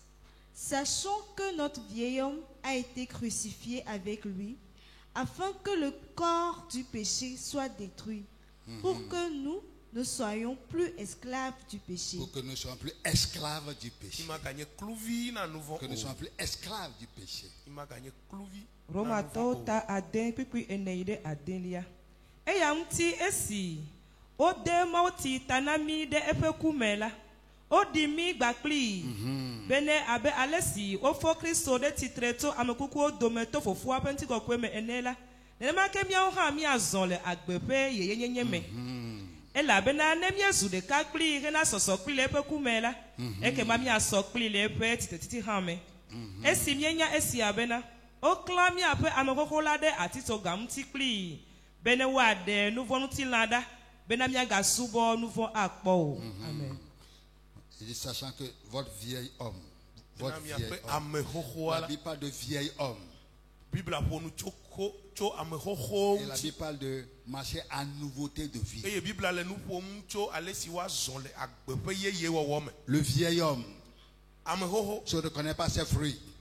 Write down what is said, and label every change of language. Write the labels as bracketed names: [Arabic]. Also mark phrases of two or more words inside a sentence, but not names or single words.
[French] Sachant que notre vieil homme a été crucifié avec lui, afin que le corps du péché soit détruit, pour que nous ne soyons plus esclaves du péché. Pour que nous ne soyons plus esclaves du péché. Que nous ne soyons plus esclaves du péché. [Ewe] Odimi gbakli bene abe alesi ofo Kristo de titreto amekuku odometo fofu apenti kokwe me enela nema ke mia ha mi azon le agbepe yeyenye me elabena ne miezu ɖeka kpli hena sɔsɔ kpli le eƒe kume la ekema miasɔ kpli le eƒe titetiti hã me esi mienya esia bena woklã miaƒe amexoxo la ɖe atitsoga ŋuti kpli bene woaɖe nuvɔ̃ŋutilã ɖa bena miagasubɔ nuvɔ̃ akpɔ o. Amen. [French] Sachant que votre vieil homme, la Bible parle de vieil homme. Et la Bible parle de marcher à nouveauté de vie. Le vieil homme ne reconnaît pas ses fruits.